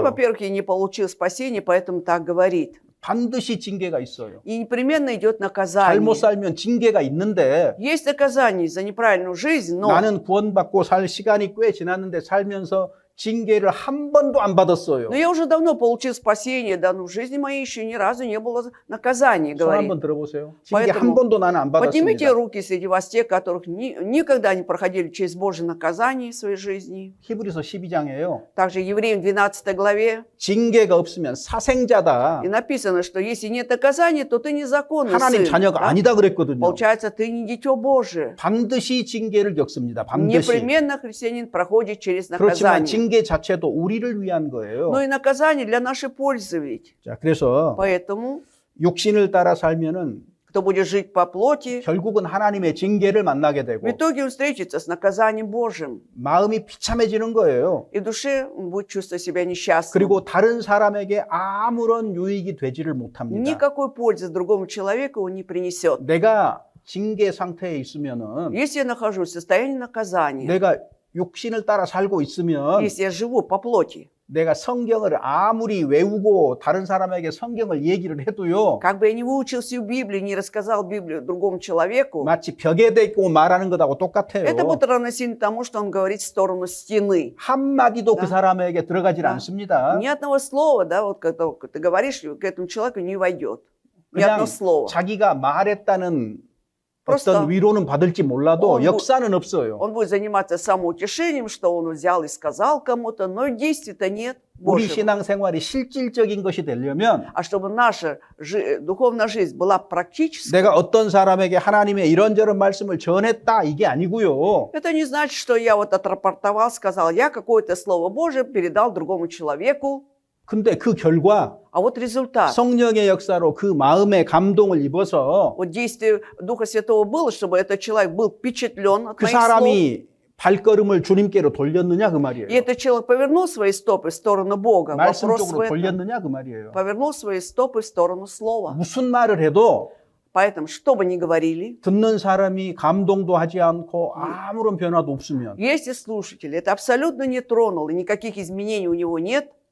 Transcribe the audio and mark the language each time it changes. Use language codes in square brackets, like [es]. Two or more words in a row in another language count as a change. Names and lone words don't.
[ru] во-первых, я не получил спасения, поэтому так говорит. [ko] 반드시 징계가 있어요. [ru] И непременно идет [ko] 잘못 [ru] наказание. [ko] 살면 징계가 있는데 [ru] Есть наказание за неправильную жизнь, но [ko] 나는 구원받고 살 시간이 꽤 지났는데 살면서 징계를 한 번도 안 받았어요. [ru] но я уже давно получил спасение, да, но в жизни моей еще ни разу не было наказания, [ko] 손 [ru] говорит. [ko] 한번 들어보세요. 징계 [ru] поэтому [ko] 한 번도 나는 안 [ru] Поднимите [ko] 받았습니다. [ru] руки среди вас, те, которых никогда не проходили через Божье наказание в своей жизни. [ko] 히브리서 12장에요. [ru] Также Евреям 12 главе [ko] 징계가 없으면 사생자다. [ru] и написано, что если нет наказания, то ты незаконный [ko] 하나님 [ru] сын. [ko] 자녀가 [ru] да? [ko] 아니다 그랬거든요. [ru] Получается, ты не дитё Божие. [ko] 반드시 징계를 겪습니다. 반드시. [ru] Непременно христианин проходит через [ko] 그렇지만 [ru] наказание. [ko] 징계 자체도 우리를 위한 거예요. [ru] Но и наказание для нашей пользы ведь. [ko] 자, 그래서 [ru] Поэтому, [ko] 육신을 따라 살면은 [ru] кто будет жить по плоти, [ko] 결국은 하나님의 징계를 만나게 되고 [ru] в итоге он встретится с наказанием Божьим. [ko] 마음이 비참해지는 거예요. [ru] И в душе он будет чувствовать себя несчастным. [ko] 그리고 다른 사람에게 아무런 유익이 되지를 못합니다. [ru] Никакой пользы другому человеку он не принесет. [ko] 내가 징계 상태에 있으면은 [ru] Если я нахожусь в состоянии наказания, [ko] 내가 육신을 따라 살고 있으면 [ru] Если я живу по плоти, [ko] 내가 성경을 아무리 외우고 다른 사람에게 성경을 얘기를 해도요. [ru] как бы я не выучил всю Библию, не рассказал Библию другому человеку, [ko] 마치 벽에 대고 말하는 것하고 똑같아요. [ru] это будет равносильно тому, что он говорит в сторону стены. [ko] 한마디도 [ru] Да. [ko] 그 사람에게 들어가질 [ru] Да. [ko] 않습니다. [ru] Ни одного слова, да, вот когда ты говоришь, к этому человеку не войдет. Ни [ko] 그냥 [ru] одно слово. [ko] 자기가 말했다는 [ru] Просто [ko] 어떤 위로는 받을지 몰라도 [ru] он [ko] 역사는 없어요. [ru] Он будет заниматься самоутешением, что он взял и сказал кому-то, но действий-то нет [ko] 우리 [ru] Божьего. [ko] 신앙생활이 실질적인 것이 되려면 [ru] А чтобы наша духовная жизнь была практической, [ko] 내가 어떤 사람에게 하나님의 이런저런 말씀을 전했다 이게 아니고요. [ru] это не значит, что я вот отрапортовал, сказал, я какое-то слово Божие передал другому человеку, [ko] 근데 그 결과 [ru] а вот результат. [ko] 성령의 역사로 그 마음의 감동을 입어서 [ru] Вот действие Духа Святого было, чтобы этот человек был впечатлен от [ko] 그 [ru] моих слов. [ko] 사람이 발걸음을 주님께로 돌렸느냐 그 말이에요. [ru] И этот человек повернул свои стопы в сторону Бога. [ko] 말씀 [ru] Вопрос в [ko] 쪽으로 [ru] этом. [ko] 돌렸느냐 그 말이에요. [ru] Повернул свои стопы в сторону Слова. [ko] 무슨 말을 해도 [ru] Поэтому, что бы ни говорили, [ko] 듣는 사람이 감동도 하지 않고 아무런 변화도 없으면 [ru] если слушатель это абсолютно не тронул, и никаких изменений у него нет,